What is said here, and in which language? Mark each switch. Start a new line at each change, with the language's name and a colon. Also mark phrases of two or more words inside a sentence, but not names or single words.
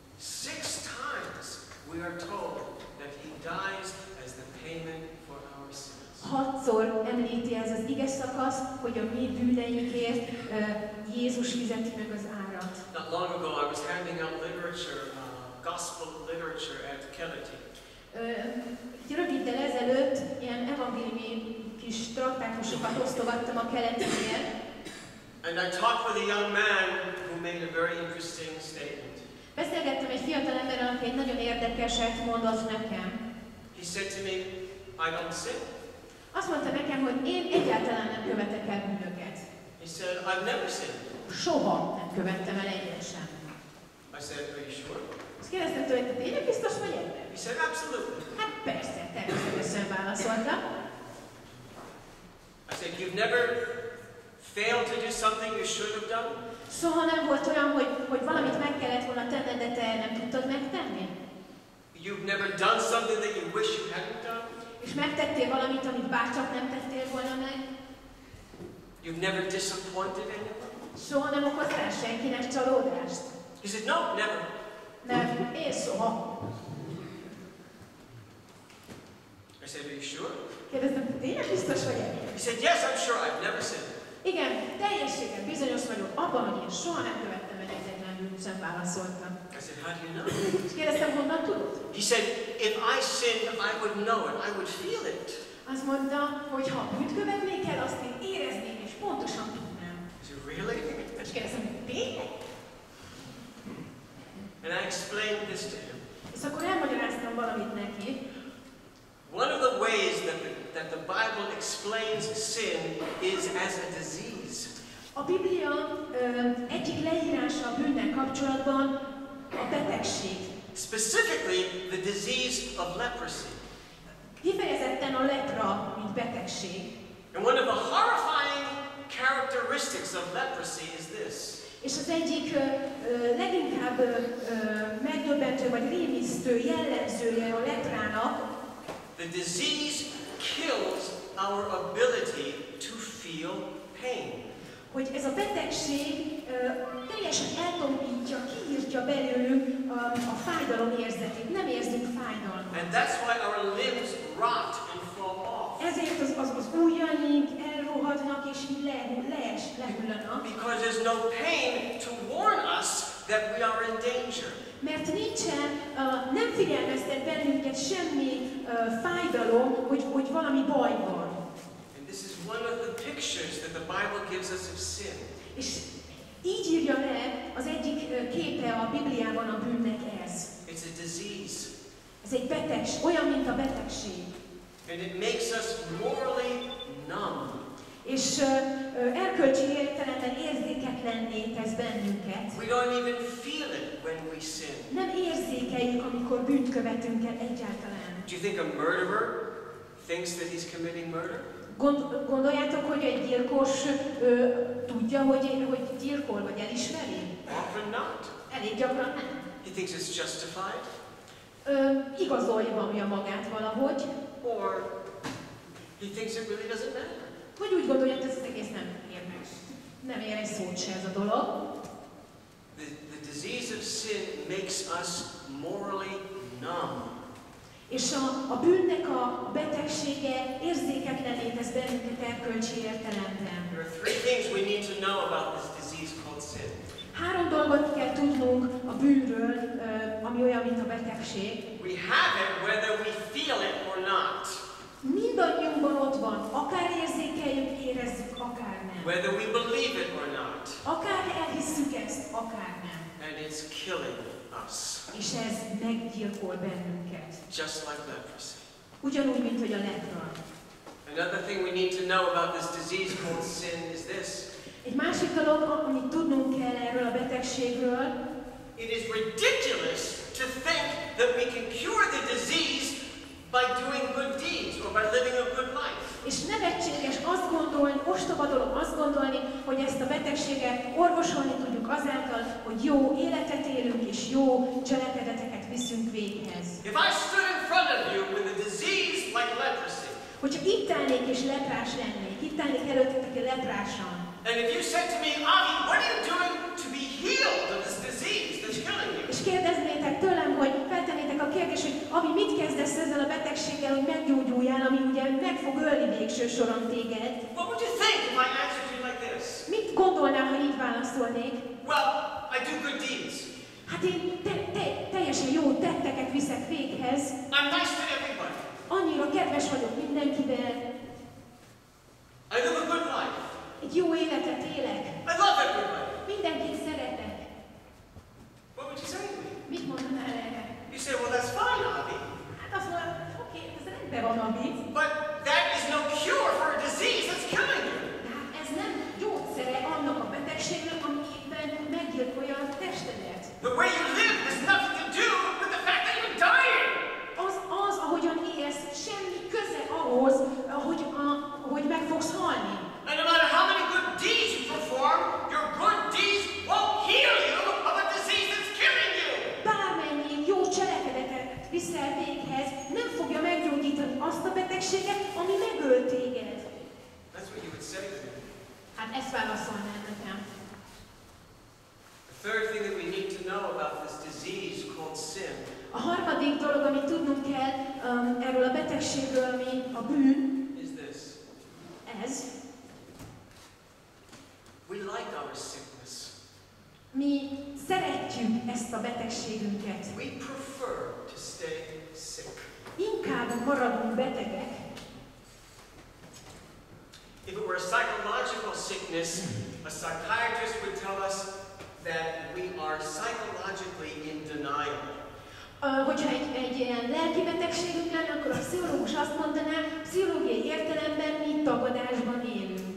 English: 6 times we are told that he dies as the payment for our sins.
Hungarian: 6-szor említi ez az ige szakasz, hogy a mi bűneinkért Jézus fizeti meg az árat.
English: Not long ago I was handing out literature, gospel literature at Keleti.
Hungarian: Röviddel ezelőtt ilyen evangéliumi kis traktátusokat osztogattam a Keletinél.
English: And I talked with a young man who made a very interesting statement.
Hungarian: Beszélgettem egy fiatal emberrel, aki egy nagyon érdekeset mondott nekem.
English: He said to me, I don't sin.
Hungarian: Azt mondta nekem, hogy én egyáltalán nem követek el bűnöket.
English: He said, I've never sinned.
Hungarian: Soha nem követtem el egyet sem.
English: I said, are you sure?
Hungarian: Azt kérdeztem tőle, hogy tényleg biztos vagy ebben?
English: He said, absolutely.
Hungarian: Hát persze, természetesen válaszolta.
English: I said, you've never failed to do something you should have done?
Hungarian: Soha nem volt olyan, hogy valamit meg kellett volna tenned, de te nem tudtad megtenni?
English: You've never done something that you wish you hadn't done?
Hungarian: És megtettél valamit, amit bárcsak nem tettél volna meg?
English: You've never disappointed anyone?
Hungarian: Soha nem okoztál senkinek csalódást?
English: He said, no, never.
Hungarian: Nem, én soha.
English: I said, are you sure?
Hungarian: Kérdeztem, tényleg biztos vagy ebben?
English: He said, yes, I'm sure. I've never sinned.
Hungarian: Igen, teljességgel bizonyos vagyok abban, hogy én soha nem követtem el egyetlen bűnt sem, válaszoltam.
English: I said, how do you know?
Hungarian: És kérdeztem, honnan tudod?
English: He said, if I sinned, I would know it. I would feel it.
Hungarian: Azt mondta, hogy ha bűnt követnék el, azt én érezném, és pontosan tudnám.
English: I said, really?
Hungarian: És kérdeztem, tényleg?
English: And I explained this to him.
Hungarian: És akkor elmagyaráztam valamit neki.
English: One of the ways that the Bible explains sin is as a disease.
Hungarian: A Biblia egyik leírása a bűnnel kapcsolatban a betegség.
English: Specifically, the disease of leprosy.
Hungarian: Kifejezetten a lepra, mint betegség.
English: And one of the horrifying characteristics of leprosy is this.
Hungarian: És az egyik leginkább megdöbbentő vagy rémisztő jellemzője a leprának,
English: the disease kills our ability to feel pain.
Hungarian: Hogy ez a betegség teljesen eltompítja, kiírtja belőlünk a fájdalom érzetét. Nem érzünk fájdalmat.
English: And that's why our limbs rot and fall off.
Hungarian: Ezért az ujjaink elrohadnak és lehullanak.
English: Because there's no pain to warn us that we are in danger.
Hungarian: Mert nincsen, nem figyelmeztet bennünket semmi fájdalom, hogy valami baj van.
English: And this is one of the pictures that the Bible gives us of sin.
Hungarian: És így írja le az egyik képe a Bibliában a bűnnek ez.
English: It's a disease.
Hungarian: Ez egy betegség, olyan, mint a betegség.
English: And it makes us morally numb.
Hungarian: És erkölcsi értelemben érzéketlenné tesz bennünket.
English: We don't even feel it when we sin.
Hungarian: Nem érzékeljük, amikor bűnt követünk el egyáltalán.
English: Do you think a murderer thinks that he's committing murder?
Hungarian: Gondoljátok, hogy egy gyilkos tudja, hogy gyilkol, vagy elismeri?
English: Often not.
Hungarian: Elég gyakran nem.
English: He thinks it's justified.
Hungarian: Igazolja magát valahogy.
English: Or he thinks it really doesn't matter.
Hungarian: Vagy úgy gondolja, hogy ez az egész nem ér egy szót se ez a dolog.
English: The disease of sin makes us morally numb.
Hungarian: És a bűnnek a betegsége érzéketlenné tesz bennünket erkölcsi értelemben.
English: There are 3 things we need to know about this disease called sin.
Hungarian: 3 dolgot kell tudnunk a bűnről, ami olyan, mint a betegség.
English: We have it whether we feel it or not.
Hungarian: Mindannyiunkban ott van, akár érzékeljük, érezzük, akár nem.
English: Whether we believe it or not.
Hungarian: Akár elhisszük ezt, akár nem.
English: And it's killing us.
Hungarian: És ez meggyilkol bennünket.
English: Just like leprosy.
Hungarian: Ugyanúgy, mint hogy a lepra.
English: Another thing we need to know about this disease called sin is this.
Hungarian: Egy másik dolog, amit tudnunk kell erről a betegségről,
English: it is ridiculous to think that we can cure the disease by doing good deeds or by living a good life.
Hungarian: És nevetséges azt gondolni, ostoba dolog azt gondolni, hogy ezt a betegséget orvosolni tudjuk azáltal, hogy jó életet élünk és jó cselekedeteket viszünk véghez.
English: If I stood in front of you with a disease like leprosy,
Hungarian: hogyha itt állnék és leprás lennék, itt állnék előttetek leprásan,
English: and if you said to me, Avi, what are you doing to be healed of this disease that's killing you?
Hungarian: és kérdeznétek tőlem, hogy feltennétek a kérdést, hogy Abi, mit kezdesz ezzel a betegséggel, hogy meggyógyuljál, ami ugye meg fog ölni végső soron téged?
English: What would you think if I answered you like this?
Hungarian: Mit gondolnál, ha így válaszolnék?
English: Well, I do good deeds.
Hungarian: Hát én teljesen jó tetteket viszek véghez.
English: I'm nice to everybody.
Hungarian: Annyira kedves vagyok mindenkivel.
English: I live a good life.
Hungarian: Egy jó életet élek.
English: I love everybody.
Hungarian: Mindenkit szeretek.
English: What would you say to me?
Hungarian: Mit mondanál erre?
English: You say, well, that's fine, Abby.
Hungarian: Hát azt mondom, oké, ez rendben van, Abi.
English: But that is no cure for a disease that's killing you.
Hungarian: De hát ez nem gyógyszere annak a betegségnek, ami éppen meggyilkolja a testedet.
English: The way you live has nothing to do with the fact that you're dying.
Hungarian: Az, ahogyan élsz, semmi köze ahhoz, hogy meg fogsz halni.
English: And no matter how many good deeds you perform, your good deeds won't heal you of a disease that's killing you.
Hungarian: Bármennyi jó cselekedetet viszel véghez, nem fogja meggyógyítani azt a betegséget, ami megöl téged.
English: That's what you would say to me.
Hungarian: Hát ezt válaszolnám nekem.
English: The third thing that we need to know about this disease called sin.
Hungarian: A harmadik dolog, amit tudnunk kell erről a betegségről, ami a bűn,
English: Is this.
Hungarian: ez.
English: We like our sickness.
Hungarian: Mi szeretjük ezt a betegségünket.
English: We prefer to stay sick.
Hungarian: Inkább maradunk betegek.
English: If it were a psychological sickness, a psychiatrist would tell us that we are psychologically in denial.
Hungarian: Hogyha egy ilyen lelki betegségünk lenne, akkor a pszichológus azt mondaná, pszichológiai értelemben mi tagadásban élünk.